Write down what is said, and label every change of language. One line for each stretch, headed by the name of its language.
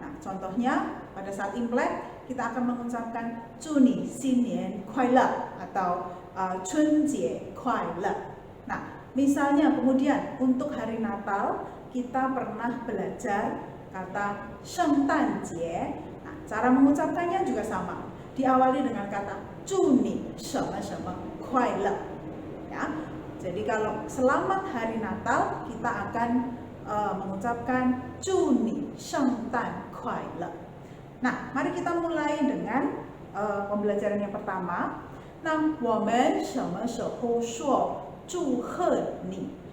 Indonesian: Nah, contohnya pada saat Imlek kita akan mengucapkan
Chinese: 祝你新年快乐
Indonesian: atau
Chinese: 春节快乐.
Indonesian: Nah, misalnya kemudian untuk hari Natal kita pernah belajar kata 圣诞节. Nah, cara mengucapkannya juga sama. Diawali dengan kata
Chinese: 祝你什么什么快乐.
Indonesian: Ya. Jadi kalau selamat hari Natal kita akan mengucapkan
Chinese: 祝你圣诞快乐.
Indonesian: Nah, mari kita mulai dengan pembelajaran yang pertama.
Chinese: 那我们什么时候说祝贺你?